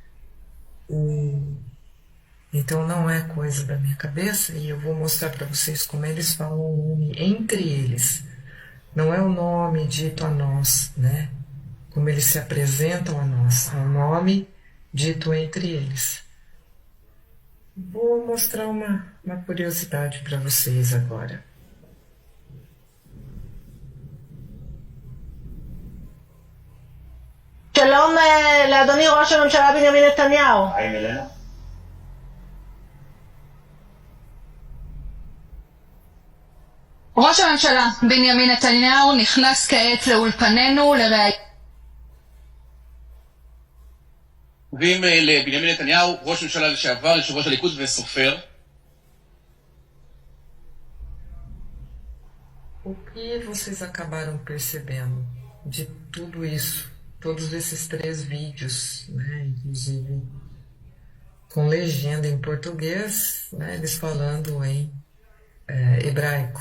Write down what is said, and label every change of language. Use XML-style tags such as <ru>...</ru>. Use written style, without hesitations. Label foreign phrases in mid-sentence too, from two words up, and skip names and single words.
<pt>Então não é coisa da minha cabeça, e eu vou mostrar para vocês como eles falam o nome entre eles. Não é o nome dito a nós, como eles se apresentam a nós, é o nome dito entre eles. Vou mostrar uma curiosidade para vocês agora.</pt> <he>שלום לאדוני ראש הממשלה בנימין נתניהו. ראש הממשלה בנימין נתניהו נכנס כעת לאולפנינו לראיון. ואם לבנימין נתניהו, ראש ממשלה לשעבר, יושב ראש הליכוד וסופר.</he> <pt>O que vocês acabaram percebendo de tudo isso, todos esses 3 vídeos, inclusive com legenda em português, eles falando em hebraico.</pt>